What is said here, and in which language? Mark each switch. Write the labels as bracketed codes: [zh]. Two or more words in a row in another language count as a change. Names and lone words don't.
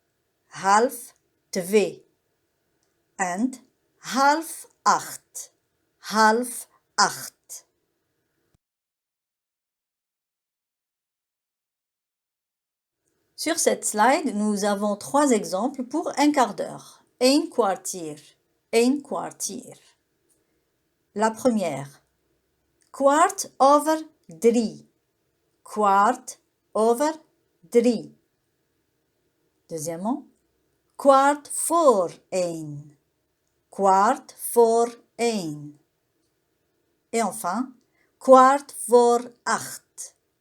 [en] 1:30. And 7:30. 7:30. [fr] Sur cette slide, nous avons 3 exemples pour un quart d'heure. [nl] Een kwartier. Een kwartier. [fr] La première. 3:15. 3:15. Deuxièmement. 1:15. 1:15. Et enfin, 7:15.